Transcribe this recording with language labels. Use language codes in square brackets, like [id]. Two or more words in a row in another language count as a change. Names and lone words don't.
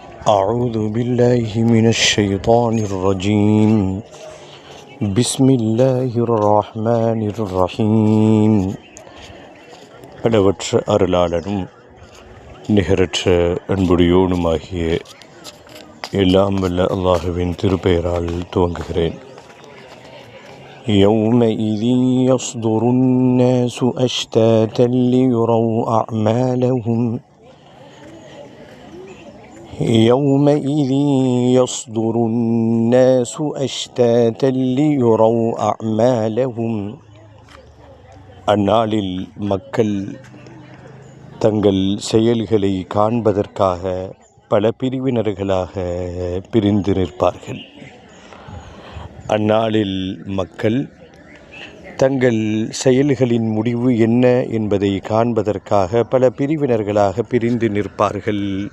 [ar] أعوذ بالله من الشيطان الرجيم بسم الله الرحمن الرحيم [ta] அளவற்ற அருளாளனும் நிகரற்ற அன்புடையோனுமாகிய எல்லாம் வல்ல அல்லாஹுவின் திருப்பெயரால் துவங்குகிறேன். [ar] يومئذ يصدر الناس أشتاتا ليروا أعمالهم يومئذ يصدر الناس أشتاتا ليروا أعمالهم [ta] அந்நாளில் மக்கள் தங்கள் செயல்களை காண்பதற்காக பல பிரிவினர்களாக பிரிந்து நிற்பார்கள். அந்நாளில் மக்கள் தங்கள் செயல்களின் முடிவு என்ன என்பதை காண்பதற்காக பல பிரிவினர்களாக பிரிந்து நிற்பார்கள்.